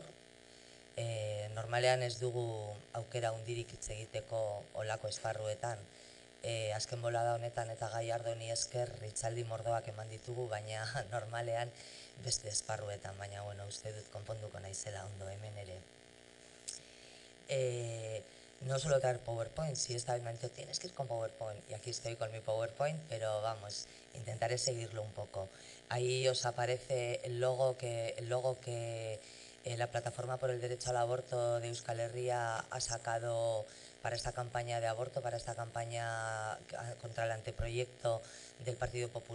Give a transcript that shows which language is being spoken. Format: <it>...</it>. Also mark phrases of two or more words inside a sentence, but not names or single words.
<eu>Normalean ez dugu aukera hundirik hitz egiteko olako esparruetan. Azken bolada honetan eta gai ardoni esker hitzaldi mordoak eman ditugu, baina normalean beste esparruetan, baina uste dut konponduko naizela ondo hemen ere.</eu> <es>No suelo traer PowerPoint, si esta vez me han dicho tienes que ir con PowerPoint, y aquí estoy con mi PowerPoint, pero vamos, intentaré seguirlo un poco. Ahí os aparece el logo que la Plataforma por el Derecho al Aborto de Euskal Herria ha sacado para esta campaña de aborto, para esta campaña contra el anteproyecto del Partido Popular.</es>